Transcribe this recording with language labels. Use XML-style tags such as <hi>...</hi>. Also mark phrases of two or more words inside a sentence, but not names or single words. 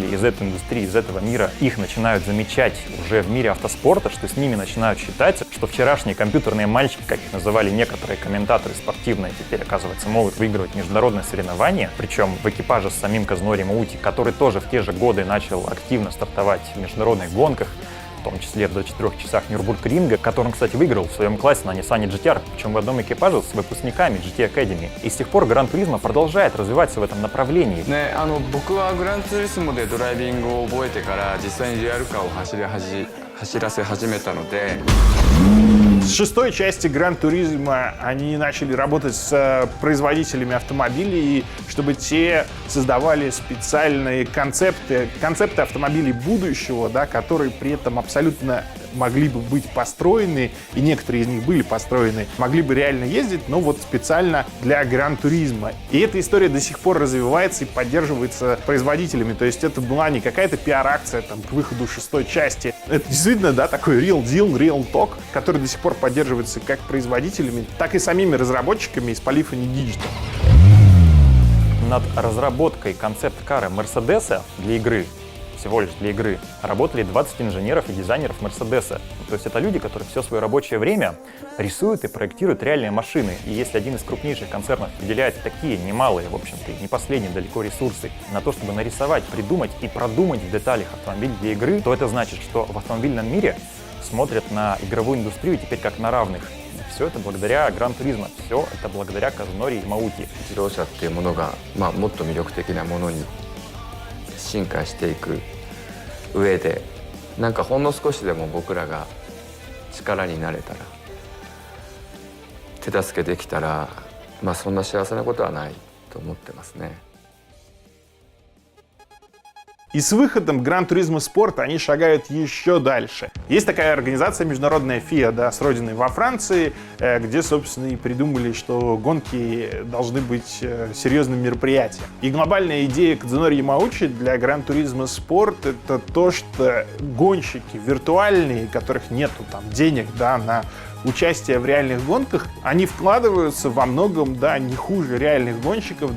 <ru>из этой индустрии, из этого мира, их начинают замечать уже в мире автоспорта, что с ними начинают считаться, что вчерашние компьютерные мальчики, как их называли некоторые комментаторы спортивные, теперь, оказывается, могут выигрывать международные соревнования, причем в экипаже с самим Казунори Ямаути, который тоже в те же годы начал активно стартовать в международных гонках, в том числе в 24 часах Нюрбургринга, который он, кстати, выиграл в своем классе на Nissan GT-R, причем в одном экипаже с выпускниками GT Academy. И с тех пор Гран-туризмо продолжает развиваться в этом направлении.</ru> <ja>僕はグランツーリスモでドライビングを覚えてから実際にリアルカーを走らせ始めたので。</ja> <ru>С шестой части Gran Turismo они начали работать с производителями автомобилей, чтобы те создавали специальные концепты автомобилей будущего, да, которые при этом абсолютно могли бы быть построены, и некоторые из них были построены, могли бы реально ездить, но вот специально для Gran Turismo. И эта история до сих пор развивается и поддерживается производителями. То есть это была не какая-то пиар-акция там, к выходу шестой части. Это действительно, да, такой</ru> <en>real deal, real talk,</en> <ru>который до сих пор поддерживается как производителями, так и самими разработчиками из Polyphony Digital. Над разработкой концепт-кара Мерседеса для игры, всего лишь для игры, работали 20 инженеров и дизайнеров Мерседеса. То есть это люди, которые все свое рабочее время рисуют и проектируют реальные машины. И если один из крупнейших концернов выделяет такие немалые, в общем-то, и не последние далеко ресурсы на то, чтобы нарисовать, придумать и продумать в деталях автомобиль для игры, то это значит, что в автомобильном мире смотрят на игровую индустрию теперь как на равных. Все это благодаря Gran Turismo, все это благодаря Казунори Ямаути.</ru> <ja>自動車っていうものが、もっと魅力的なものに進化していく上で、なんかほんの少しでも僕らが力になれたら、手助けできたら、そんな幸せなことはないと思ってますね。</ja> <ru>И с выходом Gran Turismo Sport они шагают еще дальше. Есть такая организация международная FIA, да, с родиной во Франции, где, собственно, и придумали, что гонки должны быть серьезным мероприятием. И глобальная идея Кадзунори Ямаучи для Gran Turismo Sport — это то, что гонщики виртуальные, у которых нету там денег, да, на участие в реальных гонках, они вкладываются во многом, да, не хуже реальных гонщиков.</ru>